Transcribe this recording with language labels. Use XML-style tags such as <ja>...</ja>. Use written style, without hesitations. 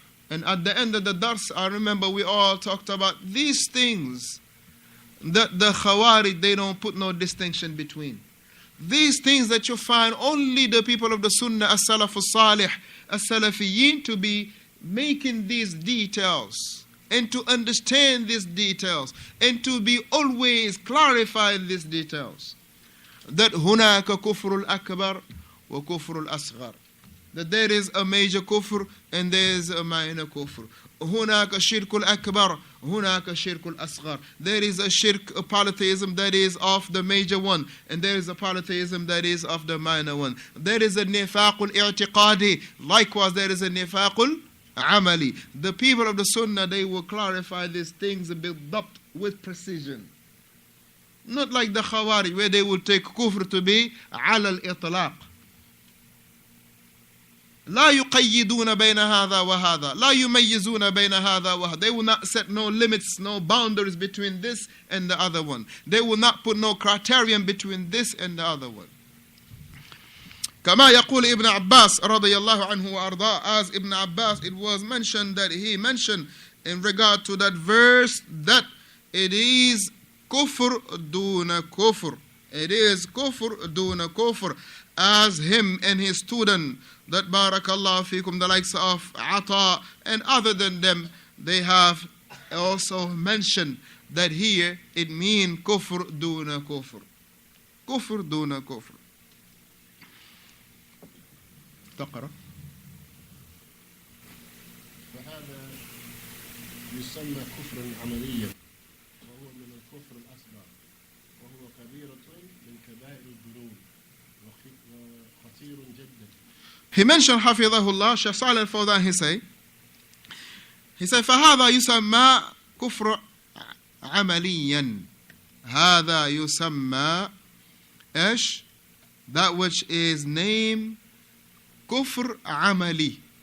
<en>And at the end of the dars, I remember we all talked about these things that the Khawarij, they don't put no distinction between. These things that you find only the people of the Sunnah, as-Salaf as-Salih, as-Salafiyin, to be making these details and to understand these details and to be always clarifying these details. That</en> <ar>هناك كفر الأكبر وكفر الأصغر.</ar> <en>That there is a major kufr and there is a minor kufr.</en> <ar>هناك الشرك الأكبر هناك الشرك الأصغر.</ar> <en>There is a shirk, a polytheism that is of the major one, and there is a polytheism that is of the minor one. There is a nifaq al-i'tiqadi. Likewise, there is a nifaq al-amali. The people of the Sunnah, they will clarify these things and build up with precision. Not like the Khawarij, where they will take kufr to be ala al-itlaq.</en> <ar>لا يقيدون بين هذا وهذا لا يميزون بين هذا وهذا.</ar> <en>They will not set no limits, no boundaries between this and the other one. They will not put no criterion between this and the other one.</en> <ar>كما يقول ابن عباس رضي الله عنه وأرضاه.</ar> <en>As Ibn Abbas, it was mentioned that he mentioned in regard to that verse that it is kufr duna kufr. It is kufr duna kufr. As him and his student, that barakallahu fikum, the likes of Ata and other than them, they have also mentioned that here it means kufr duna kufr. Kufr duna kufr.</en> <ar>تقرأ. فهذا يسمى كفرا عمليا وهو من الكفر الأصغر وهو كبيرة من كبائر الذنوب وخطير جدا.</ar> <en>He mentioned</en> <ar>حفظه Shaykh Salih al-Fawzaan,</ar> <en>he said</en> <ar>فهذا يسمى كفر عمليا. هذا يسمى إيش?</ar> <en>That which is named kufr amali.</en>